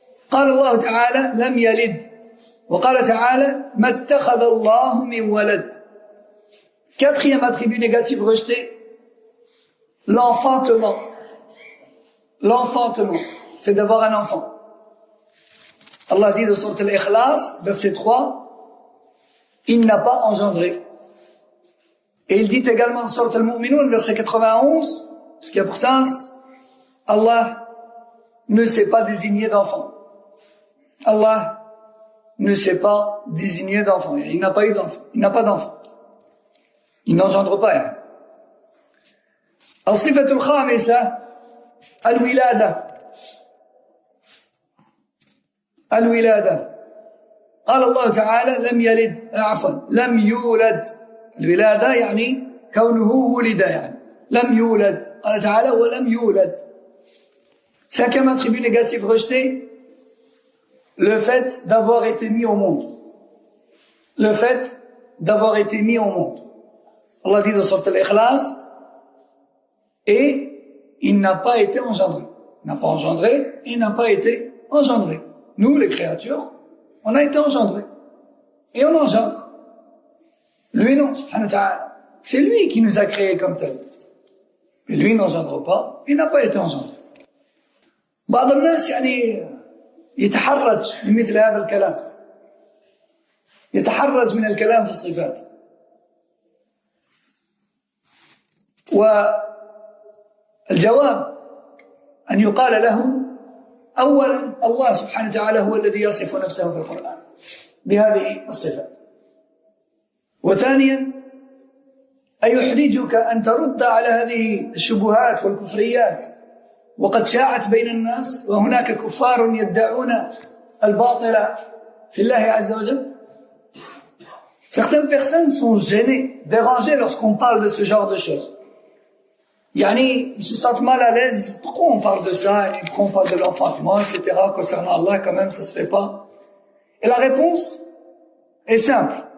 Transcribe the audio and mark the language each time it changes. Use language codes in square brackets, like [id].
[ar] قال الله تعالى لم يلد وقال تعالى ما اتخذ الله من ولد. [fr] Quatrième attribut négatif rejeté, l'enfantement. L'enfantement, fait d'avoir un enfant. Allah dit dans Sourate Al-Ikhlas, verset 3, il n'a pas engendré. Et il dit également dans Sourate Al-Mu'minun, verset 91, ce qui a pour sens, Allah ne s'est pas désigné d'enfant. Allah ne s'est pas désigné d'enfant. Il n'a pas eu d'enfant. Il n'a pas d'enfant. Il n'engendre pas. [ar] الصفة الخامسة الولادة. الولادة. قال الله تعالى لم يلد لم يولد. الولادة يعني كونه ولد يعني. لم يولد. قال تعالى ولم يولد. [fr] Cinquième attribut négatif rejeté, le fait d'avoir été mis au monde. Le fait d'avoir été mis au monde. Allah dit dans Sourate Al-Ikhlas, et il n'a pas été engendré. Il n'a pas engendré, il n'a pas été engendré. Nous, les créatures, on a été engendrés. Et on engendre. Lui, non, [ar] subhanahu wa ta'ala. [fr] C'est lui qui nous a créés comme tel. Mais lui n'engendre pas, il n'a pas été engendré. [ar] بعض الناس يعني يتحرج من مثل هذا الكلام. يتحرج من الكلام في الصفات. والجواب أن يقال له أولا الله سبحانه وتعالى هو الذي يصف نفسه في القرآن بهذه الصفات. وثانيا أيحرجك أن ترد على هذه الشبهات والكفريات وقد شاعت بين الناس وهناك كفار يدعون الباطل في الله عز وجل. [fr] Certaines personnes sont gênées, dérangées lorsqu'on parle de ce genre de choses. Yani, ils se sentent mal à l'aise. Pourquoi on parle de ça? Et pourquoi on parle de l'enfantement, etc. Concernant Allah, quand même, ça se fait pas. Et la réponse est simple.